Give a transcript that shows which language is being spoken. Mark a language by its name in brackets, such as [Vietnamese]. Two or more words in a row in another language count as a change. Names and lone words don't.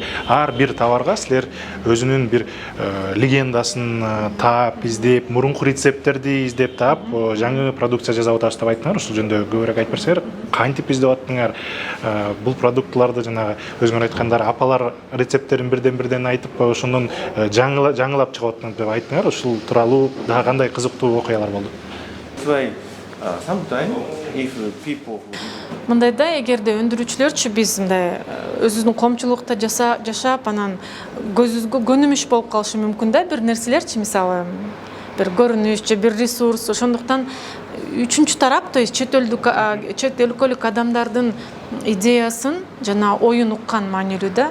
[Kyrgyz] Ар бир товарга силер өзүнүн бир легендасын таап, издеп, мурунку рецепттерди издеп таап, жаңы продукция жасап атабыз деп айттыңар. Ушул жөнүндө көбүрөөк айтып берсеңер, кантип издеп аттыңар? Бул продуктларды жанагы өзүңөр айткандар апалар рецепттерин бирден айтып, ошондон жаңылап чыгып аттым деп айттыңар. Ушул тууралуу дагы кандай кызыктуу окуялар болду? [English] That's why sometimes if people [Kyrgyz] мындайда эгерде өндүрүүчүлөрчү биз мындай өзүбүздүн коомчулукта жашап анан көзүбүзгө көнүмүш болуп калышы мүмкүн да бир нерселерчи, мисалы бир көрүнүш же бир ресурс. Ошондуктан үчүнчү тарап, [Russian] то есть [Kyrgyz] чет өлкөлүк адамдардын идеясын жана оюн уккан маанилүү да.